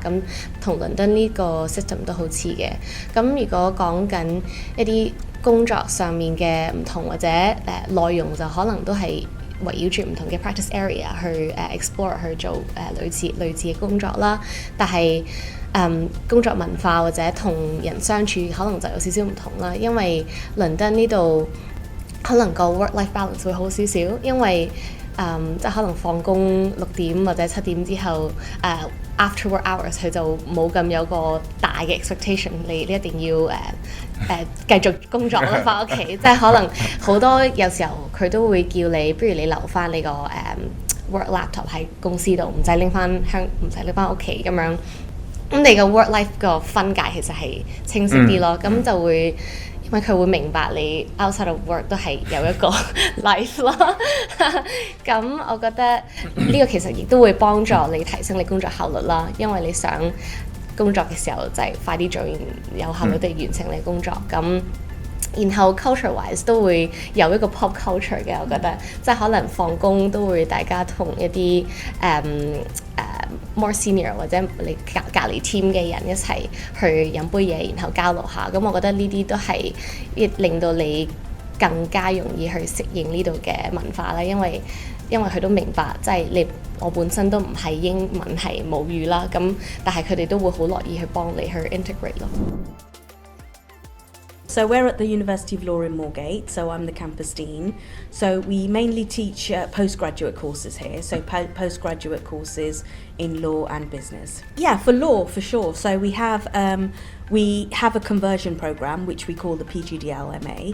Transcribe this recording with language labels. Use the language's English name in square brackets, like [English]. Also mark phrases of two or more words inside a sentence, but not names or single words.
[Cantonese] 咁同倫敦呢個 system 都好似嘅。咁如果講緊一啲工作上面嘅唔同或者內容，就可能都係圍繞住唔同嘅 [English] practice area [Cantonese] 去explore 去做類似嘅工作啦。但係工作文化或者同人相處可能就有少少唔同啦，因為倫敦呢度可能個 [English] work-life balance [Cantonese] 會好少少，因為即係可能放工6點或者7點之後 [English] after work hours [Cantonese] 佢就冇咁有個大嘅 expectation， 你一定要繼續工作啦，翻屋企。即係可能好多有時候佢都會叫你，不如你留翻你個 [English] work laptop [Cantonese] 喺公司度，唔使拎翻屋企咁樣。咁你個 [English] work life [Cantonese] 個分界其實係清晰啲咯，咁就會因為佢會明白你 [English] outside of work [Cantonese] 都係有一個 life 咯。咁我覺得呢個其實亦都會幫助你提升你工作效率啦，因為你想工作嘅時候就係快啲做完，有效率地完成你工作。咁然後 culture-wise 都會有一個 [English] pop culture [Cantonese] 嘅，我覺得即係可能放工都會大家同一啲 [English] more senior [Cantonese] 或者你隔離 team 嘅人一齊去飲杯嘢，然後交流下。咁我覺得呢啲都係令到你更加容易去適應呢度嘅文化啦，因為佢都明白即係我本身都唔係英文係母語啦，咁但係佢哋都會好樂意去幫你去 integrate 咯。 [English] So we're at the University of Law in Moorgate, so I'm the campus dean. So we mainly teach postgraduate courses here, so postgraduate courses in law and business. Yeah, for law, for sure. So we have a conversion program, which we call the PGDL MA.